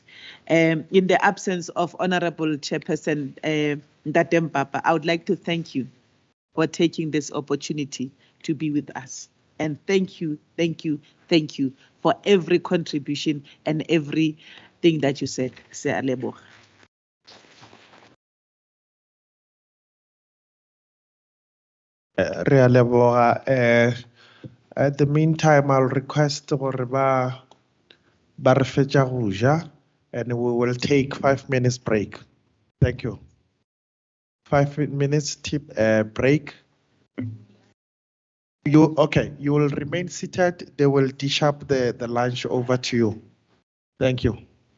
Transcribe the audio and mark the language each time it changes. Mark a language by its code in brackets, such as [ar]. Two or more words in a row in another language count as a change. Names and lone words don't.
[en] In the absence of Honorable Chairperson Ndatem Papa, I would like to thank you for taking this opportunity to be with us. And thank you, thank you, thank you for every contribution and everything that you said. [nso] Se a leboga. Re a leboga. [en] At the meantime, I'll request [nso] gore ba re fetša go ja, [en] and we will take 5 minutes break. Thank you. 5 minutes tip break. You will remain seated. They will dish up the lunch over to you. Thank you.